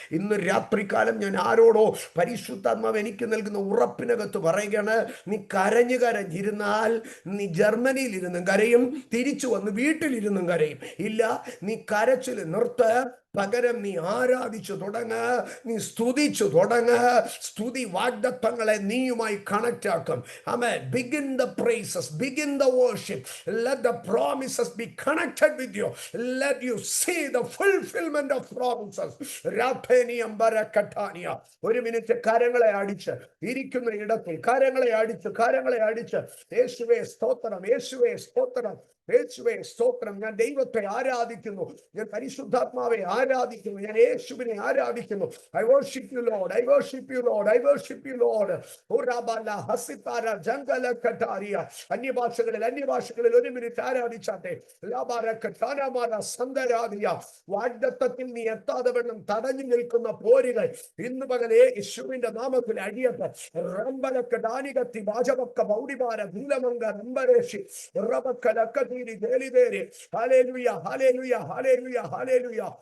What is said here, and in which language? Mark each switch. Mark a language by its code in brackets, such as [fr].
[ml] ഇന്ന് രാത്രികാലം ഞാൻ ആരോടോ പരിശുദ്ധാത്മാവ് എനിക്ക് നൽകുന്ന ഉറപ്പിനകത്ത് പറയുകയാണ്, നീ കരഞ്ഞിരുന്നാൽ നീ ജർമ്മനിയിലിരുന്നും കരയും, തിരിച്ചു വന്ന് വീട്ടിലിരുന്നും കരയും. ഇല്ല, നീ കരച്ചിൽ നിർത്ത്. പകരം നീ ആരാധിച്ചു തുടങ്ങ്, നീ സ്തുതിച്ചു തുടങ്ങ്. സ്തുതി വാഗ്ദത്തങ്ങളെ നീയുമായി കണക്ട് ആക്കും. ആമേൻ. [en] Begin the praises, begin the worship. Let the promises be connected with you. Let you see the fulfillment of promises. രാധേനിയം ബരക്കട്ടാനിയ. [ml] ഒരു മിനിറ്റ് കരങ്ങളെ അടിച്ച്, ഇരിക്കുന്ന ഇടത്തിൽ കരങ്ങളെ അടിച്ച് യേശുവേ സ്തോത്രം, യേശുവേ സ്തോത്രം, യേശുവേ സ്തോത്രം. ഞാൻ ദൈവത്തെ ആരാധിക്കുന്നു, ഞാൻ പരിശുദ്ധാത്മാവെ ആരാധിക്കുന്നു, ഞാൻ യേശുവിനെ ആരാധിക്കുന്നു. [en] I worship you Lord, I worship you Lord, I worship you Lord. ഓരാബല ഹസിതാര ജംഗല കട്ടാരിയ. [ml] അന്യഭാഷകളിൽ ഒരു മിനിറ്റ് ആരാധിച്ചാട്ടെ. ലാബാരക്കട്ടാനമാര സന്ദരാദിയ. വാഗ്ദത്തത്തിൽ നീ എത്താതെ വേണം തടഞ്ഞു നിൽക്കുന്ന പോരുകൾ ഇന്ന് പകലേ യേശുവിന്റെ നാമത്തിൽ അടിയട്ടെ. റംബലക്ക ദാനികത്തി വാജവക്ക ബൗഡിമാര നീലമംഗ റംബരേഷി റബക്കലക്ക ഹല്ലേലൂയ, ഹല്ലേലൂയ, ഹല്ലേലൂയ, ഹല്ലേലൂയ.